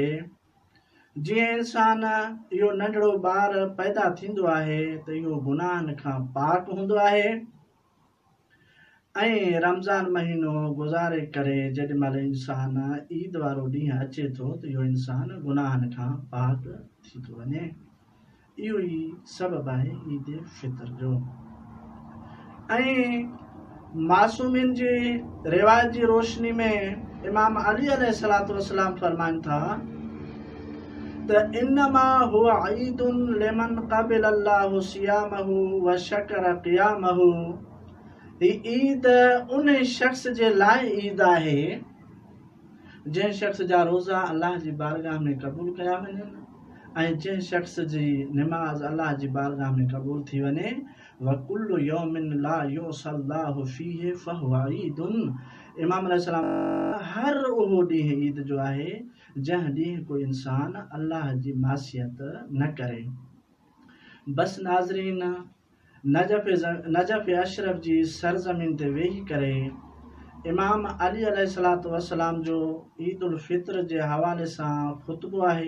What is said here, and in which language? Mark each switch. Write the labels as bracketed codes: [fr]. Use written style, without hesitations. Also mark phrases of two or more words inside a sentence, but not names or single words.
[sd] जीअं इंसान इहो नंढड़ो ॿार पैदा थींदो आहे त इहो गुनाहनि खां पाक हूंदो आहे ऐं रमज़ान महीनो गुज़ारे करे जेॾी महिल इंसान ईद वारो ॾींहुं अचे थो त इहो इंसान गुनाहनि खां पाक थी थो वञे। इहो ई सबबु आहे ईद फितर जो। ऐं मासूमिन जी रिवाज जी रोशनी में इमाम अली [ar] عليه الصلاة والسلام [sd] फरमाइनि था त [ar] إنما هو عيد لمن قبل الله صيامه وشكر قيامه. [sd] ही ईद उन शख़्स जे लाइ ईद आहे जंहिं शख़्स जा रोज़ा अल्लाह जी बारगाह में क़बूल कया वञनि ऐं जंहिं शख़्स जी निमाज़ अल्लाह जी बारगाह में क़बूल थी वञे। [ar] وكل يوم لا يعصى الله فيه فهو عيد. [sd] इमाम अलैहिस्सलाम हर उहो ॾींहुं ईद जो आहे जंहिं ॾींहुं कोई इंसान अल्लाह जी मासियत न करे। बसि नाज़रीन नजफ़ अशरफ जी सरज़मीन ते वेही करे इमाम अली [ar] عليه الصلاة والسلام [sd] जो ईद उल फितर जे हवाले सां ख़ुतबो आहे।